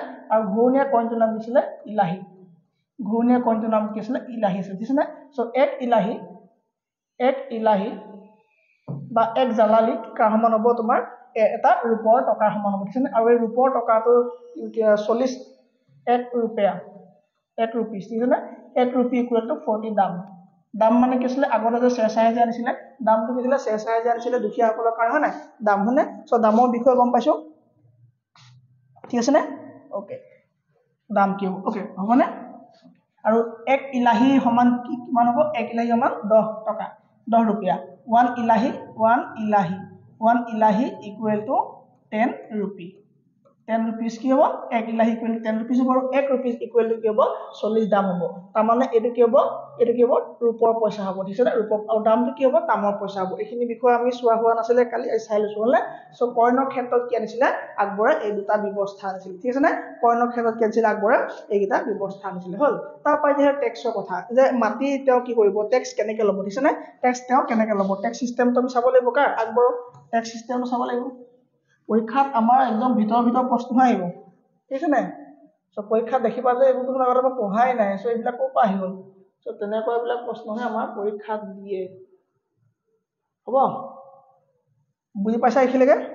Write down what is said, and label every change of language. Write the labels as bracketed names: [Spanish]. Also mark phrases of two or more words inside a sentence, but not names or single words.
[Assamese] আৰু ঘূৰণীয়া কইনটোৰ নাম দিছিলে ইলাহি ঘূৰণীয়া কইনটোৰ নাম কি আছিলে ইলাহি আছিল ঠিক আছে সো এক ইলাহি বা এক জালালি কাৰ সমান হ'ব তোমাৰ এটা ৰূপৰ টকাৰ সমান হ'ব ঠিক আছে আৰু এই ৰূপৰ টকাটো 40 এক ৰুপিয়া 1 rupees ঠিক আছে [English] 1 rupee equal to 40 [Assamese] দাম মানে কি আছিলে আগতে যে শেৰশাহে যে আনিছিলে দামটো কি আছিলে শেৰশাহে যে আনিছিলে দুখীয়াসকলৰ কাৰণে হয় নাই দাম হয়নে সো দামৰ বিষয়ে গম পাইছো ঠিক আছে ওকে দাম কি হ'ব ওকে হ'বনে আৰু এক ইলাহি সমান কিমান হ'ব এক ইলাহি সমান 10 টকা [English] 10 rupiah 1 ilahi equal to 10 rupees 10 rupees [Assamese] কি হ'ব 1 ইলাহি [English] equal to 10 rupees [Assamese] হ'ব আৰু [English] 1 rupees equal to [Assamese] কি হ'ব 40 দাম হ'ব তাৰ মানে এইটো কি হ'ব ৰূপৰ পইচা হ'ব ঠিক আছে ৰূপৰ আৰু দামটো কি হ'ব তামৰ পইচা হ'ব এইখিনি বিষয় আমি চোৱা হোৱা নাছিলে কালি চাই লৈছো হলে সো কইনৰ ক্ষেত্ৰত কি আনিছিলে আকবৰে এই দুটা ব্যৱস্থা আনিছিল ঠিক আছে কইনৰ ক্ষেত্ৰত কি আনিছিল আকবৰে এইটা ব্যৱস্থা আনিছিল হল তাৰ পাই যে টেক্সৰ কথা যে মাটি তেওঁ কি কৰিব টেক্স কেনেকৈ ল'ব ঠিক আছে টেক্স তেওঁ কেনেকৈ ল'ব [English] tax system [Assamese] আমি চাব লাগিব কাৰ আকবৰৰ [English] tax system [Assamese] চাব লাগিব পৰীক্ষাত আমাৰ একদম ভিতৰ প্ৰশ্ন আহিব ঠিক আছে সো পৰীক্ষাত দেখিবা যে এইবোৰ কোনো আগতে পঢ়াই নাই সো এইবিলাক ক'ৰ পৰা আহিব সো তেনেকৈ এইবিলাক প্ৰশ্নহে আমাৰ পৰীক্ষাত দিয়ে হ'ব বুজি পাইছা এইখিলৈকে